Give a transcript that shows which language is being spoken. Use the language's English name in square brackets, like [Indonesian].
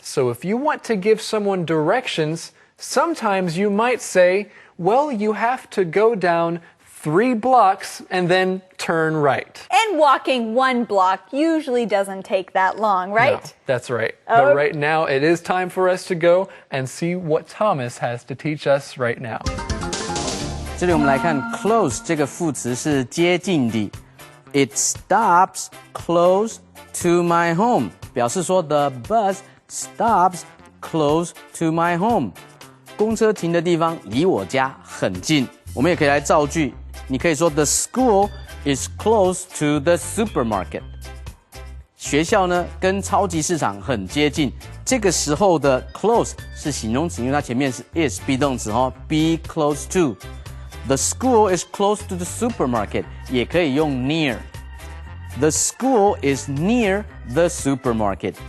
[English] So if you want to give someone directions, sometimes you might say, well, you have to go down 3 blocks and then turn right. And walking 1 block usually doesn't take that long, right? No, that's right. But right now, it is time for us to go and see what Thomas has to teach us right now. [Chinese] 这里我们来看 close 这个副词是接近的。 [English] It stops close to my home. [Chinese] 表示说 [English] the bus stops close to my home. [Chinese] 公车停的地方离我家很近。我们也可以来造句，你可以说 [English] The school is close to the supermarket. [Chinese] 学校呢跟超级市场很接近。这个时候的 close 是形容词，因为它前面是 is be 动词哦 ， [English] be close to. The school is close to the supermarket. [Chinese] 也可以用 [English] near. The school is near the supermarket.